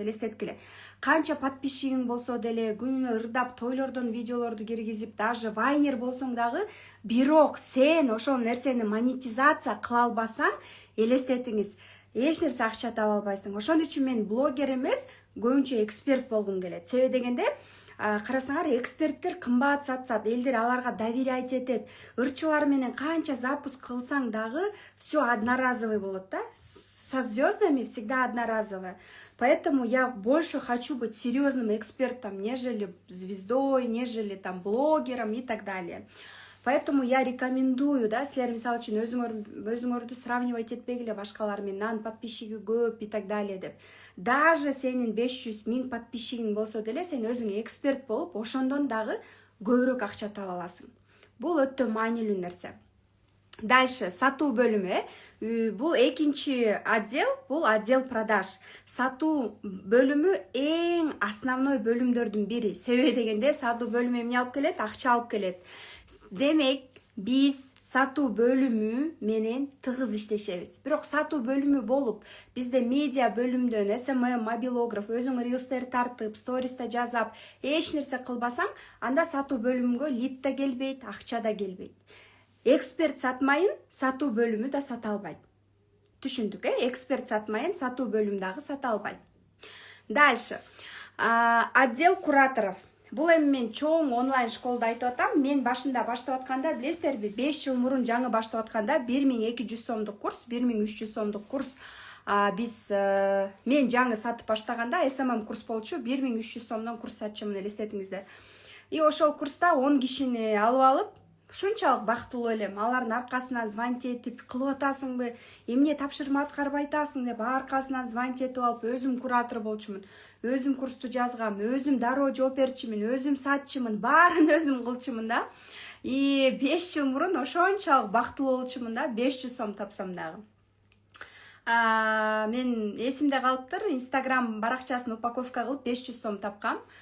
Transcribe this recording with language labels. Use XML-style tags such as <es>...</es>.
<ky>Элестеткиле, канча подписчигиң болсо деле, күнүнө ырдап тойлордон видеолорду киргизип, даже вайнер болсоң дагы, бирок сен ошол нерсени монетизация кыла албасаң, элестетиңиз, эч нерсе акча таба албайсың. Ошон үчүн мен блогер эмес, көбүнчө эксперт болгум келет. Себеби дегенде, карасаңар, эксперттер кымбат сатсат, элдер аларга доверять этет. Ырчылар менен канча запуск кылсаң дагы</ky> <ru>все одноразовый</ru> <ky>болот да.</ky> <ru>Со звездами всегда одноразовое. Поэтому я больше хочу быть серьезным экспертом, нежели звездой, нежели там блогером и так далее. Поэтому я рекомендую, да,</ru> <ky>силер мисалы үчүн өзүңөрдү сравнивать этпегиле башкалар менен, анын подписчиги көп и так далее деп. Даже сенин 500 000 подписчигиң болсо деле, сен өзүң эксперт болуп, ошондон дагы көбүрөөк акча таба аласың. Бул өтө маанилүү нерсе. Дальше, сатуу бөлүмү. Бул экинчи отдел, бул</ky> <ru>отдел продаж.</ru> <ky>Сатуу бөлүмү эң основной бөлүмдөрдүн бири. Себеби дегенде, сатуу бөлүмү эмне алып келет? Акча алып келет. Демек, биз сатуу бөлүмү менен тыгыз иштешебиз. Бирок сатуу бөлүмү болуп, бизде медиа бөлүмдөн SMM, мобилограф, өзүң рилстер тартып, сториста жазап, эч нерсе кылбасаң, анда сатуу бөлүмүнгө лид да келбейт, акча да келбейт. Эксперт сатмайын, сатуу бөлүмү да сата албайт. Түшүндүк, эксперт сатмайын, сатуу бөлүмү дагы сата албайт.</ky> <ru>Дальше, отдел кураторов.</ru> <ky>Бул эми мен чоң онлайн школда айтып атам. Мен башында баштап атканда, билесиздерби, 5 жыл мурун жаңы баштап атканда 1200 сомдук курс, 1300 сомдук курс мен жаңы сатып баштаганда SMM курс болчу, 1300 сомдон курс сатчумун, элестетиңиздер. И ошол курста 10 кишини алып алып, ушунчалык бактылуу элем. Алардын аркасынан звонить этип, кылып атасыңбы, эмне тапшырма аткарбай атасың деп аркасынан звонить этип алып, өзүм куратор болчумун. Өзүм курсту жазгам, өзүм дароо жооп берчүмүн, өзүм сатчымын, баарын өзүм кылчумун да. И 5 жыл мурун ошончалык бактылуу болчумун да, 500 сом тапсам дагы. Мен эсимде калыптыр, Instagram баракчасын упаковка кылып 500 сом тапкам.</ky>